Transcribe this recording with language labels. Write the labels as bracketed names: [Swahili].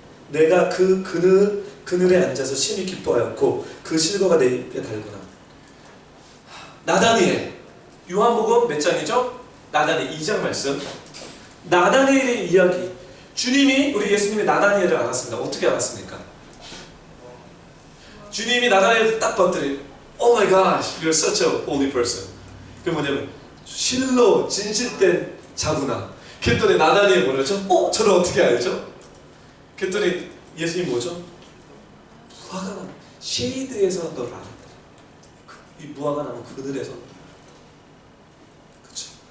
[Korean] 내가 그 그늘에 앉아서 심히 기뻐하였고 그 실과가 내 입에 달구나. 나다니엘, 요한복음 몇 장이죠? 나다니엘 2장 말씀. 나다니엘의 이야기. 주님이 우리 예수님이 나다니엘을 알았습니다. 어떻게 알았습니까? 주님이 나다니엘을 딱 봤더니 [English] Oh my gosh, you're such a holy person. [Korean] 그게 뭐냐면 실로 진실된 자구나. 그랬더니 나다니엘 뭐라죠? 저를 어떻게 알죠? 그랬더니 예수님 뭐죠? 무화과나무 쉐이드에서 너를 알았다. 이 무화과나무 그늘에서. 그렇죠.